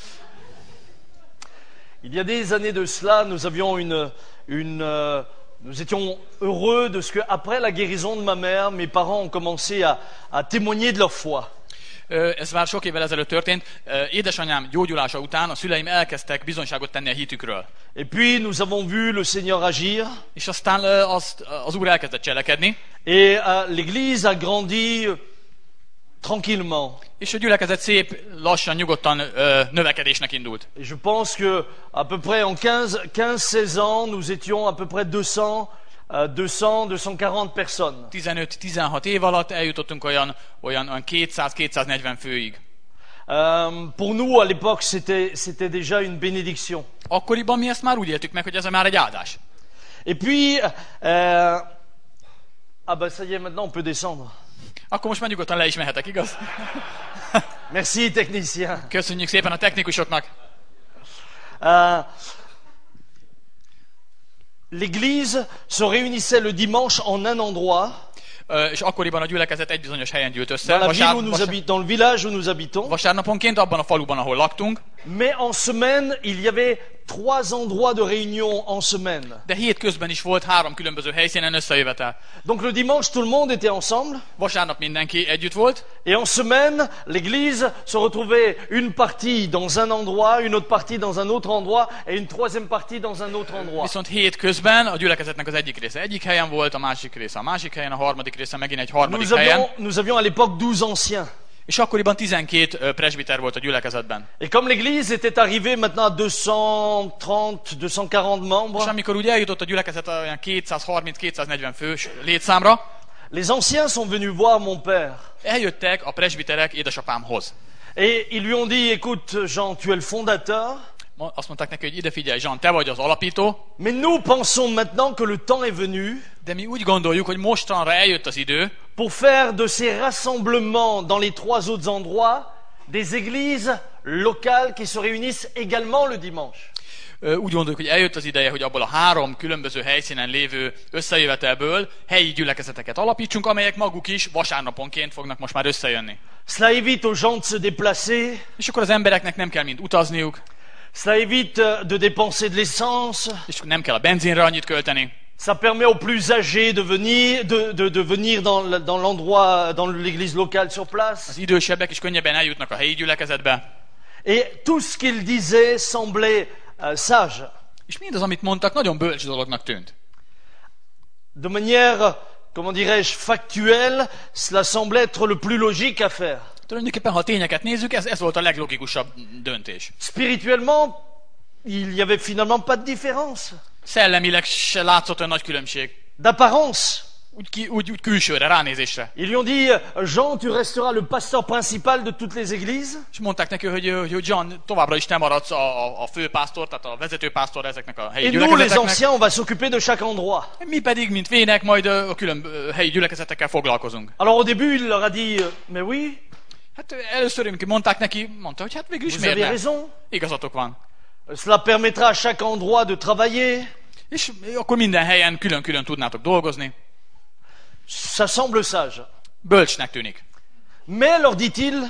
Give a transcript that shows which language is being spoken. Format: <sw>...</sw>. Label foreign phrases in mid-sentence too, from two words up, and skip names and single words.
<fr>Il y a des années de cela, nous avions nous étions heureux de ce que, après la guérison de ma mère, mes parents ont commencé à témoigner de leur foi.</fr> <hu>Ez már sok évvel ezelőtt történt. Édesanyám gyógyulása után a szüleim elkezdtek bizonyságot tenni a hitükről.</hu> <fr>Et puis nous avons vu le Seigneur agir.</fr> <hu>És aztán az Úr elkezdett cselekedni.</hu> <fr>Et l'Église a grandi tranquillement.</fr> <hu>És a gyülekezet szép, lassan, nyugodtan növekedésnek indult.</hu> <fr>Et je pense que à peu près en 15-16 ans, nous étions à peu près 240 personnes.</fr> <hu>15-16 év alatt eljutottunk olyan 200-240 főig.</hu> <fr>Pour nous, à l'époque, c'était déjà une bénédiction.</fr> <hu>Akkoriban mi ezt már úgy éltük meg, hogy ez már egy áldás.</hu> <fr>Et puis, ah ben ça y est, maintenant on peut descendre.</fr> <hu>Akkor most már nyugodtan le is mehetek, igaz?</hu> <fr>Merci, technicien.</fr> <hu>Köszönjük szépen a technikusoknak.</hu> <fr>L'Église se réunissait le dimanche en un endroit.</fr> <hu>És akkoriban a gyülekezet egy bizonyos helyen gyűlt össze.</hu> <fr>Dans le village où nous habitons.</fr> <hu>Vasárnaponként abban a faluban, ahol laktunk.</hu> <fr>Mais en semaine, il y avait 3 endroits de réunion en semaine.</fr> <hu>De hét közben is volt 3 különböző helyszínen összejövetel.</hu> <fr>Donc le dimanche, tout le monde était ensemble.</fr> <hu>Vasárnap mindenki együtt volt,</hu> <fr>Et en semaine, l'église se retrouvait une partie dans un endroit, une autre partie dans un autre endroit et une troisième partie dans un autre endroit.</fr> <hu>viszont hét közben a gyülekezetnek az egyik része egyik helyen volt, a másik része a másik helyen, a harmadik része megint egy harmadik helyen.</hu> <fr>Nous avions à l'époque 12 anciens.</fr> <hu>És akkoriban 12 presbiter volt a gyülekezetben.</hu> <fr>Et comme l'église était arrivée maintenant à 230, 240</fr> <hu>És</hu> <fr>membres,</fr> <hu>amikor úgy eljutott a gyülekezet olyan 230-240 fős létszámra,</hu> <fr>les anciens sont venus voir mon père.</fr> <hu>eljöttek a presbiterek édesapámhoz.</hu> <fr>Et ils lui ont dit, écoute Jean, tu es le fondateur,</fr> <hu>Azt mondták neki, hogy ide figyelj, Jean, te vagy az alapító,</hu> <fr>mais nous pensons maintenant que le temps est venu</fr> <hu>de mi úgy gondoljuk, hogy mostanra eljött az idő,</hu> <fr>pour faire de ces rassemblements dans les 3 autres endroits des églises locales qui se réunissent également le dimanche.</fr> <hu>úgy gondoljuk, hogy eljött az ideje, hogy abból a 3 különböző helyszínen lévő összejövetelből helyi gyülekezeteket alapítsunk, amelyek maguk is vasárnaponként fognak most már összejönni.</hu> <fr>Cela évite aux gens de se déplacer,</fr> <hu>És akkor az embereknek nem kell mind utazniuk,</hu> <fr>cela évite de dépenser de l'essence,</fr> <hu>és nem kell a benzinre annyit költeni.</hu> <fr>ça permet aux plus âgés de venir, de venir dans l'endroit, dans l'église locale sur place.</fr> <hu>Az idősebbek is könnyebben eljutnak a helyi gyülekezetbe.</hu> <fr>Et tout ce qu'il disait semblait sage.</fr> <hu>És mindaz, amit mondtak, nagyon bölcs dolognak tűnt.</hu> <fr>De manière, comment dirais-je, factuelle, cela semblait être le plus logique à faire.</fr> <hu>Tulajdonképpen, ha a tényeket nézzük, ez volt a leglogikusabb döntés.</hu> <fr>Spirituellement, il n'y avait finalement pas de différence.</fr> <hu>Szellemileg se látszott olyan nagy különbség.</hu> <fr>D'apparence.</fr> <hu>Úgy külsőre, ránézésre.</hu> <fr>Ils lui ont dit, Jean, tu resteras le pasteur principal de toutes les églises.</fr> <hu>És mondták neki, hogy John, továbbra is te maradsz a főpásztor, tehát a vezetőpásztor ezeknek a helyi</hu> <fr>Et nous, les</fr> <hu>gyülekezeteknek.</hu> <fr>anciens, on va s'occuper de chaque endroit.</fr> <hu>Mi pedig, mint vének, majd a külön helyi gyülekezetekkel foglalkozunk.</hu> <fr>Alors au début, il leur a dit, mais oui,</fr> <hu>Hát először, amikor mondták neki, mondta, hogy hát végül is</hu> <fr>vous</fr> <hu>miért</hu> <fr>avez</fr> <hu>ne?</hu> <fr>raison.</fr> <hu>Igazatok van.</hu> <fr>Cela permettra à chaque endroit de travailler.</fr> <hu>És akkor minden helyen külön-külön tudnátok dolgozni.</hu> <fr>Ça semble sage.</fr> <hu>Bölcsnek tűnik.</hu> <fr>Mais, leur dit-il,</fr>